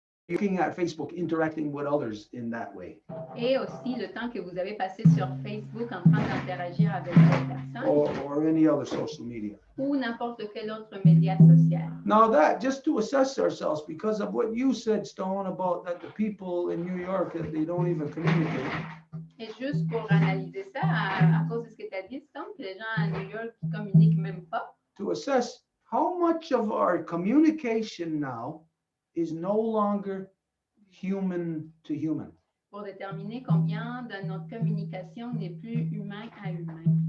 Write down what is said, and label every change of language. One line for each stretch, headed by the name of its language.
English: looking at Facebook, interacting with others in that way.
French: Et aussi le temps que vous avez passé sur Facebook en train d'interagir avec d'autres personnes
English: or any other social media.
French: ou n'importe quel autre média social.
English: Now that, just to assess ourselves, because of what you said, Stone, about that the people in New York, that they don't even communicate.
French: Et juste pour analyser ça, à cause de ce que tu as dit, Tom, que les gens à New York ne communiquent même pas.
English: To assess how much of our communication now is no longer human to human.
French: Pour déterminer combien de notre communication n'est plus humain à humain.